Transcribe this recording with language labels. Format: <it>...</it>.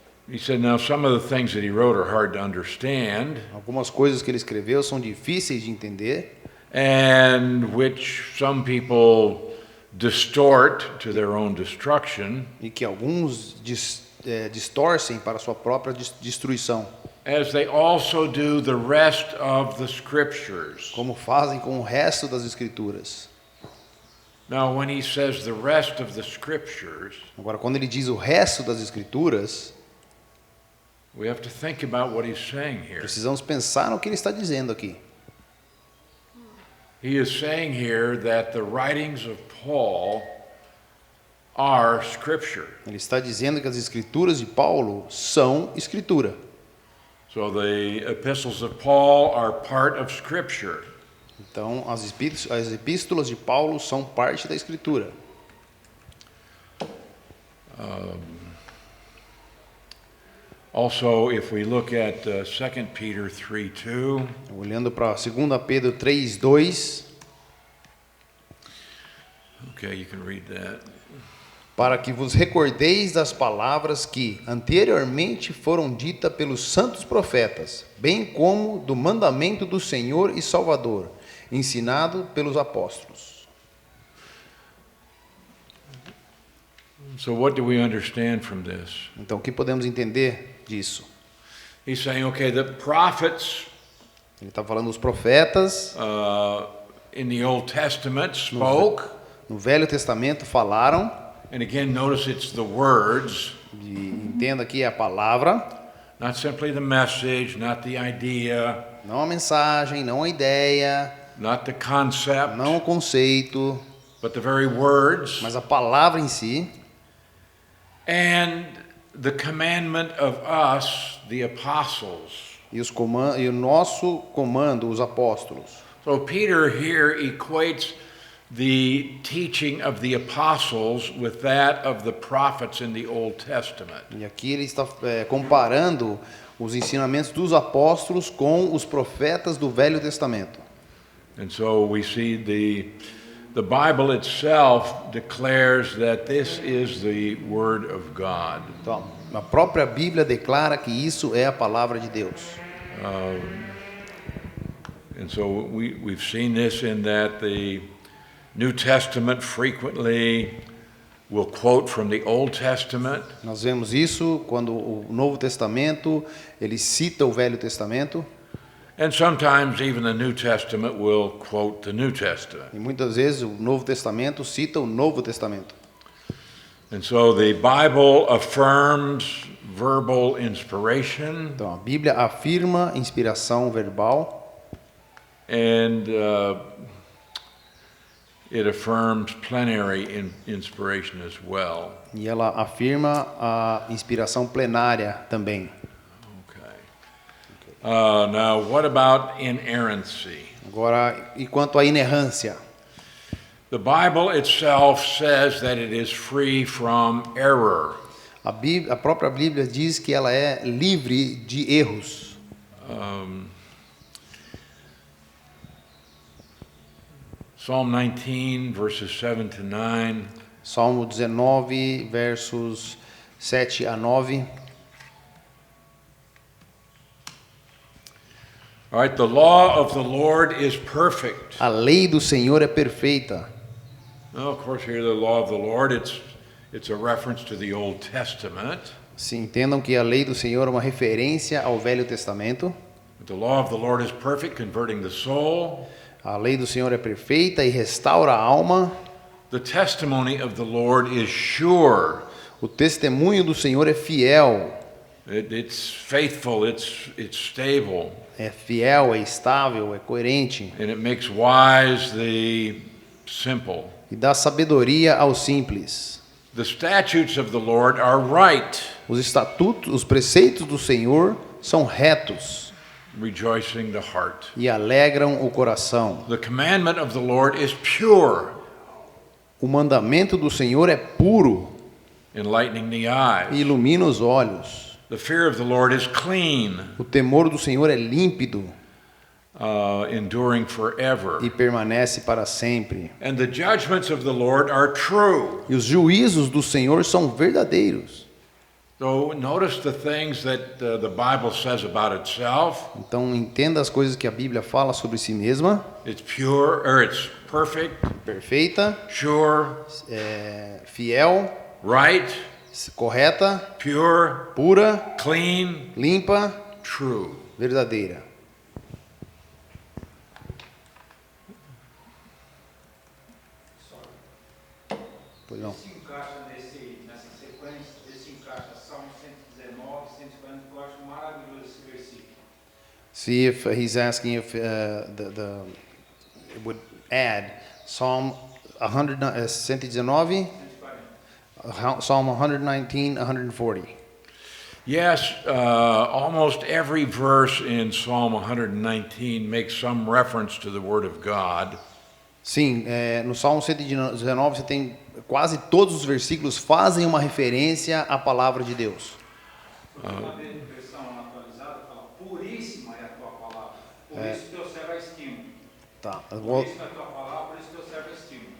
<en>he said, now some of the things that he wrote are hard to understand,</en> <pt>Algumas coisas que ele escreveu são difíceis de entender,</pt> <en>and which some people distort to their own destruction,</en> <pt>e que alguns distorcem para a sua própria destruição,</pt> <en>as they also do the rest of the scriptures.</en> <pt>como fazem com o resto das escrituras.</pt> <en>Now, when he says the rest of the scriptures,</en> <pt>Agora, quando ele diz o resto das escrituras,</pt> <en>we have to think about what he's saying here.</en> <pt>precisamos pensar no que ele está dizendo aqui.</pt> <en>He is saying here that the writings of Paul are scripture.</en> <pt>Ele está dizendo que as escrituras de Paulo são escritura.</pt> <en>So the epistles of Paul are part of scripture.</en> <pt>Então, as epístolas de Paulo são parte da escritura.</pt> <en>Also, if we look at 2 Peter 3:2,</en> <pt>Olhando para 2 Pedro 3:2,</pt> <en>okay, you can read that.</en> <pt>para que vos recordeis das palavras que anteriormente foram ditas pelos santos profetas, bem como do mandamento do Senhor e Salvador, ensinado pelos apóstolos.</pt> <en>So what do we understand from this?</en> <pt>Então, o que podemos entender disso?</pt> <en>He's saying, okay, the prophets</en> <pt>Ele está falando dos profetas,</pt> <en>in the Old Testament spoke,</en> <pt>no Velho Testamento falaram,</pt> <en>and again, notice it's the words,</en> <pt>e entenda aqui a palavra,</pt> <en>not simply the message, not the idea,</en> <pt>não a mensagem, não a ideia,</pt> <en>not the concept,</en> <pt>não o conceito,</pt> <en>but the very words,</en> <pt>mas a palavra em si,</pt> <en>and the commandment of us, the apostles.</en> <pt>e o nosso comando, os apóstolos.</pt> <en>So Peter here equates the teaching of the apostles with that of the prophets in the Old Testament.</en> <pt>E aqui ele está comparando os ensinamentos dos apóstolos com os profetas do Velho Testamento.</pt> <en>And so we see the Bible itself declares that this is the Word of God.</en> <pt>Então, a própria Bíblia declara que isso é a palavra de Deus.</pt> <en>And so we've seen this in that the New Testament frequently will quote from the Old Testament,</en> <pt>Nós vemos isso quando o Novo Testamento, ele cita o Velho Testamento,</pt> <en>and sometimes even the New Testament will quote the New Testament.</en> <pt>e muitas vezes o Novo Testamento cita o Novo Testamento.</pt> <en>And so the Bible affirms verbal inspiration,</en> <pt>Então, a Bíblia afirma inspiração verbal,</pt> <en>and it affirms plenary inspiration as well.</en> <pt>e ela afirma a inspiração plenária também.</pt> <en>Okay. Now, what about inerrancy?</en> <pt>Agora, e quanto à inerrância?</pt> <en>The Bible itself says that it is free from error.</en> <pt>A própria Bíblia diz que ela é livre de erros.</pt> <en>Psalm 19, verses 7 to 9.</en> <pt>Salmo 19, versos 7 a 9.</pt> <en>All right, the law of the Lord is perfect.</en> <pt>A lei do Senhor é perfeita.</pt> <en>Now, of course, here the law of the Lord, it's a reference to the Old Testament.</en> <pt>Se entendam que a lei do Senhor é uma referência ao Velho Testamento.</pt> <en>But the law of the Lord is perfect, converting the soul.</en> <pt>A lei do Senhor é perfeita e restaura a alma.</pt> <en>The testimony of the Lord is sure.</en> <pt>O testemunho do Senhor é fiel.</pt> <en>It's faithful, it's stable.</en> <pt>É fiel, é estável, é coerente.</pt> <en>And it makes wise the simple.</en> <pt>e dá sabedoria aos simples.</pt> <en>The statutes of the Lord are right,</en> <pt>Os estatutos, os preceitos do Senhor são retos</pt> <en>rejoicing the heart.</en> <pt>e alegram o coração.</pt> <en>The commandment of the Lord is pure,</en> <pt>O mandamento do Senhor é puro</pt> <en>enlightening the</en> <pt>e</pt> <en>eyes.</en> <pt>ilumina os olhos.</pt> <en>The fear of the Lord is clean,</en> <pt>O temor do Senhor é límpido</pt> <en>enduring forever.</en> <pt>e permanece para sempre.</pt> <en>And the judgments of the Lord are true.</en> <pt>E os juízos do Senhor são verdadeiros.</pt> <en>So notice the things that the Bible says about itself.</en> <pt>Então entenda as coisas que a Bíblia fala sobre si mesma.</pt> <en>It's pure, or it's perfect,</en> <pt>Perfeita,</pt> <en>sure,</en> <pt>fiel,</pt> <en>right,</en> <pt>correta,</pt> <en>pure,</en> <pt>pura,</pt> <en>clean,</en> <pt>limpa,</pt> <en>true.</en> <pt>verdadeira. Pois não. Se encaixa nessa sequência, se encaixa Salmo 119, 140, eu acho maravilhoso esse versículo.</pt> <en>See if he's asking if it would add Psalm 119, Psalm 119, 140. Yes, almost every verse in Psalm 119 makes some reference to the Word of God.</en> <pt>Sim, no Salmo 119 você tem quase todos os versículos fazem uma referência à palavra de Deus. Uma versão atualizada fala, puríssima é a tua palavra, por isso teu servo a estimo. Tá. Por isso é a tua palavra, por isso teu servo a estimo.</pt>